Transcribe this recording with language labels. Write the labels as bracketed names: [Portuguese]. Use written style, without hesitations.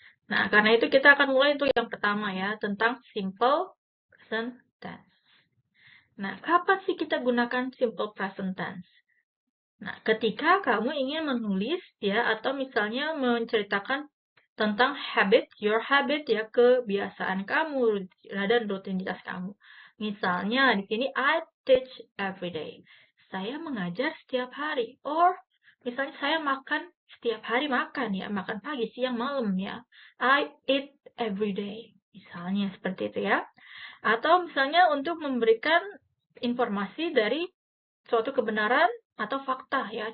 [Indonesian] Nah, karena itu kita akan mulai untuk yang pertama ya, tentang simple present tense. Nah, kapan sih kita gunakan simple present tense? Nah, ketika kamu ingin menulis ya, atau misalnya menceritakan tentang [English] your habit [Indonesian] ya, kebiasaan kamu dan rutinitas kamu. Misalnya di sini [English] I teach every day. [Indonesian] Saya mengajar setiap hari. Or misalnya saya makan setiap hari makan ya, makan pagi, siang, malam ya. [English] I eat every day. [Indonesian] Misalnya seperti itu ya. Atau misalnya untuk memberikan informasi dari suatu kebenaran atau fakta ya.